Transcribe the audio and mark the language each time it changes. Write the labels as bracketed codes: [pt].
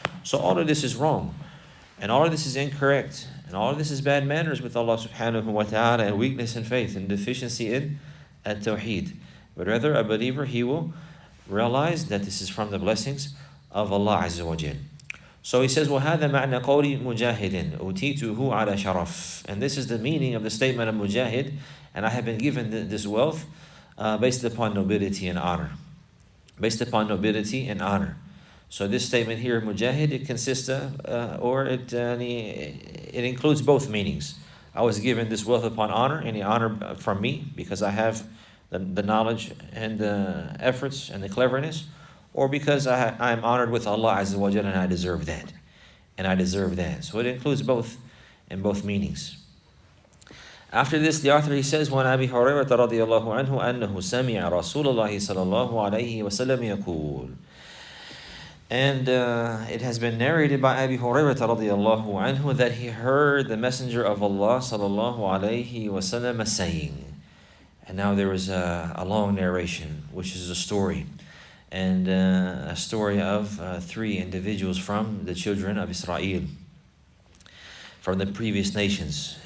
[en] So all of this is wrong. And all of this is incorrect. And all of this is bad manners with Allah subhanahu wa ta'ala, and weakness in faith and deficiency at-tawheed. But rather, a believer, he will realize that this is from the blessings of Allah Azza wa Jal. So he says, [ar] وَهَذَا مَعْنَى قَوْلِ مُجَاهِدٍ أُوتِيتُهُ عَلَى شَرَفٍ. [en] And this is the meaning of the statement of Mujahid, and I have been given this wealth based upon nobility and honor. Based upon nobility and honor. So this statement here, Mujahid, it consists of, it includes both meanings. I was given this wealth upon honor, any honor from me, because I have the knowledge and the efforts and the cleverness, or because I am honored with Allah Azza wa Jalla and I deserve that. And I deserve that. So it includes both in both meanings. After this, the author, he says, [ar] وَعَنْ أَبِي هُرَيْرَةَ رَضِيَ اللَّهُ عَنْهُ أَنَّهُ سَمِعَ رَسُولَ اللَّهِ صَلَى اللَّهُ عَلَيْهِ وَسَلَّمَ يَقُولُ. [en] And it has been narrated by Abu Hurairah radiallahu anhu that he heard the Messenger of Allah sallallahu alayhi wasallam saying. And now there is a long narration, which is a story. And a story of three individuals from the children of Israel, from the previous nations.